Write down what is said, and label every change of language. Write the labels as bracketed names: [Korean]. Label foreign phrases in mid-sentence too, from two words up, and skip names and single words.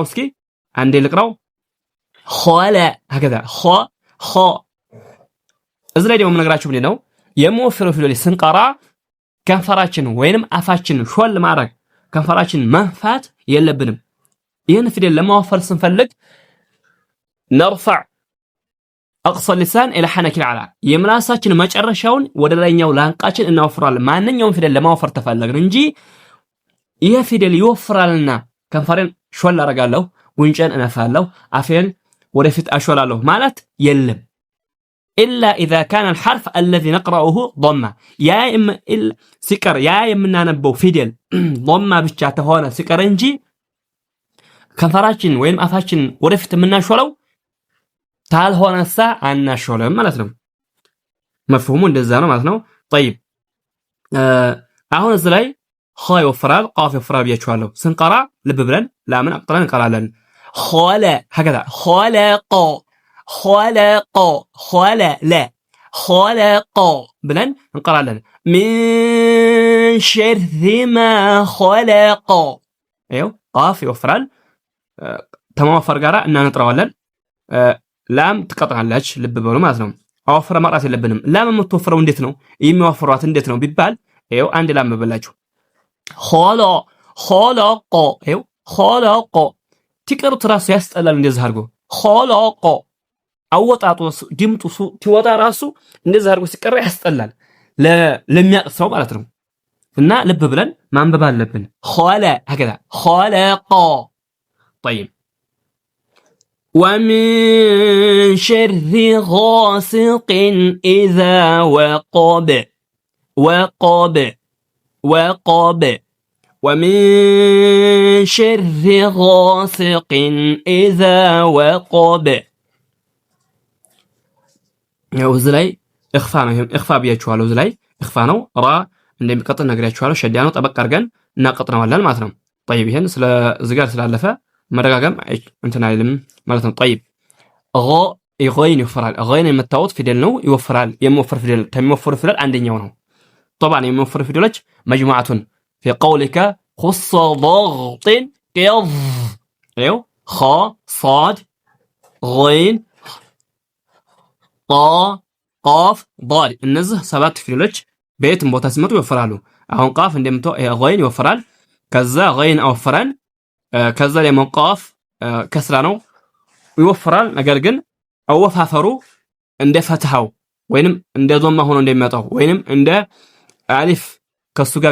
[Amharic] እስኪ አንዴ ልቅራው። ኸለ هكذا ኸ እዚህ ላይ ደግሞ የምነግራችሁ ምንድነው የሚወፍረው ፊደል ስንቀራ ከንፈራችን ወይንም አፋችን ሾል ማድረግ ከንፈራችን መንፋት የለብንም። ይሄን ፊደል ለማወፈር ስንፈልግ [Arabic] نرفع اقصى اللسان الى حنك العلى [Amharic] የምላሳችን መጨረሻውን ወደ ላይኛው ላንቃችን እናወፍራለን። ማንኛውም ፊደል ለማወፈር ተፈለግን እንጂ ይሄ ፊደል ይወፍራልና ከንፈሬን ሾል አረጋለሁ፣ ጉንጨን እነፋለሁ፣ አፌን ወደፊት አሾላለሁ ማለት የለም። [Arabic] إلا إذا كان الحرف الذي نقرأه ضمة [Amharic] سكر የምናነበው ፊደል ضمة ብቻ ተሆነ ስቀር እንጂ ከንፈራችን ወይም አፋችን ወደፊት የምናሾለው ታልሆነሳ አናሾለም ማለት ነው። መፍሁሙ እንደዛ ነው ማለት ነው። طيب አሁን እዚህ ላይ ኸ ይወፍራል፣ ቃፍ ይወፍራል ብያችኋለሁ። ስንቀራ ልብ ብለን ላምን አቅጥረን እንቀራለን። ኸለ هكذا خلق ብለን እንቀራለን። [Arabic] من شر ما خلق [Amharic] ይኸው ቃፍ ይወፍራል ተማወፈር ጋራ እናነጥረዋለን። ላም ትቀጥናለች ልብ በሉ ማለት ነው። አወፍረ መቅራት የለብንም። ላም የምትወፍረው እንዴት ነው የሚወፍሯት እንዴት ነው ቢባል ይኸው አንድ ላም በላችሁ خلق ይኸው خلق ትቀሩት ራሱ ያስጠላል። እንደዚህ አድርጎ خلق አወጣጡ ድምጡ ሲወጣ ራሱ እንደዚህ አድርጎ ሲቀራ ያስጠላል ለሚያውቅ ሰው ማለት ነው። እና ልብ ብለን ማንበብ አለብን። ኸለ هكذا [Arabic] خلق طيب ومن شر غاسق إذا وقب ومن شر غاسق إذا وقب [Amharic] ያው እዚህ ላይ ኢኽፋ ነው። ኢኽፋ ብያችኋለሁ። እዚህ ላይ ኢኽፋ ነው። ራ እንደሚቀጥል ነግሬያችኋለሁ። ሸዳ ነው። ጠበቅ አድርገን እናቀጥነዋለን ማለት ነው። طيب ይሄን ስለ እዚህ ጋር ስላለፈ መደጋገም እንትን አይልም ማለት ነው። [Arabic] طيب غين [Amharic] ይወፍራል። غين የምታዩት ፊደል ነው፣ ይወፍራል። የሚወፍር ፊደል ከሚወፍር ፊደል አንደኛው ነው። طبعا የሚወፍር ፊደሎች መጅሙዓቱን [Arabic] في قولك خص ضغط قض ايو خ صاد غين [Amharic] ጣ ቃፍ ዳል እነዚህ ሰባት ፊደሎች በየትም ቦታ ሲመጡ ይወፍራሉ። አሁን ቃፍ እንደምታው غين ይወፍራል። ከዛ غين አወፍራን ከዛ ደግሞ ቃፍ ከስራ ነው ይወፍራል። ነገር ግን አወፋፈሩ እንደ ፈትሃው ወይንም እንደ ዶማ ሆኖ እንደሚመጣው ወይንም እንደ አሊፍ ከሱ ጋር